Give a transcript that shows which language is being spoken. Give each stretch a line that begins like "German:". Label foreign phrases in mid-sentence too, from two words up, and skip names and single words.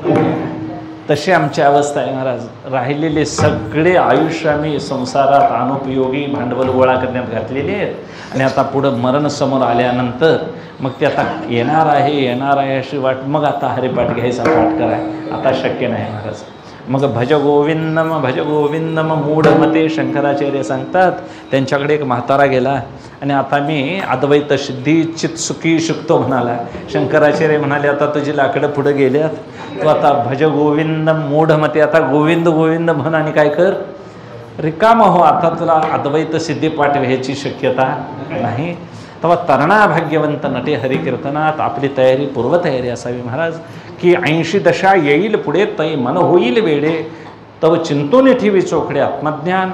Marathi: तशी आमची अवस्था आहे महाराज. राहिलेले सगळे आयुष्य आम्ही संसारात अनुपयोगी भांडवल गोळा करण्यात घातलेले आहेत. आणि आता पुढं मरण समोर आल्यानंतर मग ते आता येणार आहे अशी वाट. मग आता हरिपाठ घ्यायचा, पाठ कराय आता शक्य नाही महाराज. मग
Sanskrit: भज गोविंदम मूढमते
Marathi: शंकराचार्य सांगतात. त्यांच्याकडे एक म्हातारा गेला आणि आता मी अद्वैत सिद्धी चित सुखी शिकतो म्हणाला. शंकराचार्य म्हणाले आता तुझी लाकडं पुढे गेल्यात, तू आता
Sanskrit: भज गोविंद मूढमते,
Marathi: आता गोविंद गोविंद म्हण आणि काय कर, रिकाम हो. आता तुला अद्वैत सिद्धी पाठ व्हायची शक्यता नाही. तेव्हा तरणा भाग्यवंत नटे हरिकीर्तनात आपली तयारी, पूर्वतयारी असावी महाराज. की 80 दशा येईल पुढे तै मन होईल वेडे, तव चिंतून ठेवी चोखडे आत्मज्ञान.